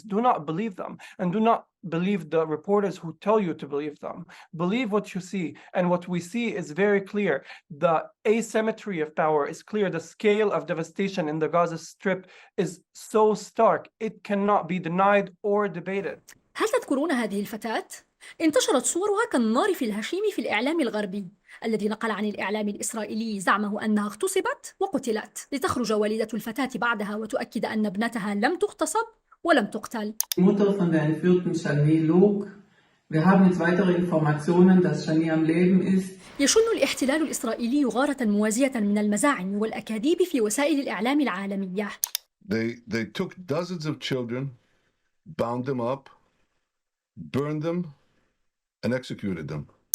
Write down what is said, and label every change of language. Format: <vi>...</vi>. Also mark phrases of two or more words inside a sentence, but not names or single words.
<en>Do not believe them, and do not believe the reporters who tell you to believe them. Believe what you see, and what we see is very clear. The asymmetry of power is clear. The scale of devastation in the Gaza Strip is so stark, it cannot be denied or debated.</en> <ar>هل تذكرون هذه الفتاة؟ انتشرت صورها كالنار في الهشيم في الإعلام الغربي الذي نقل عن الإعلام الإسرائيلي زعمه أنها اغتصبت وقتلت، لتخرج والدة الفتاة بعدها وتؤكد أن ابنتها لم تغتصب ولم تقتل.</ar> <de>Mutter von der entführten Shani log. Wir haben jetzt weitere Informationen, dass Shani am Leben ist.</de> <ar>يشن الاحتلال الإسرائيلي غارة موازية من المزاعم والأكاذيب في وسائل الإعلام العالمية.</ar> <en>They took dozens of children, bound them up, burned them, and executed them.</en>